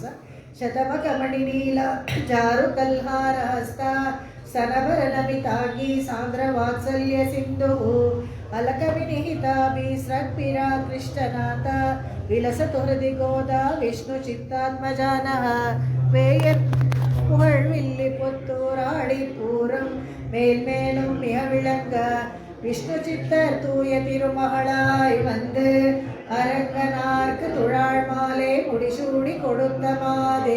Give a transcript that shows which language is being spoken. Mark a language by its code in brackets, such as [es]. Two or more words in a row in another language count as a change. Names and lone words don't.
[sa] ಶತಮ ಕಮಣಿ ನೀಲ ಜಾರು ಕಲ್ಹಾರ ಹಸ್ತ ಸನಭರ ನಮಿತಾಗಿ ಸಾಂದ್ರ ವಾತ್ಸಲ್ಯ ಸಿಂಧು ಅಲಕ ವಿನಿಹಿತಾಭಿ ಸೃಕ್ಪಿರ ಕೃಷ್ಣನಾಥ ವಿಲಸತು ಹೃದಿ ಗೋದ ವಿಷ್ಣು ಚಿತ್ತಾತ್ಮಜಾನಃ [ta] வேயன் புகழ் வில்லி புத்தூராடி பூரம் மேல்மேலும் மிக விளங்க விஷ்ணு சித்தர் தூய திருமகளாய் வந்து அரங்கனார்க்கு துழாள் மாலை முடிசூடி கொடுத்த மாதே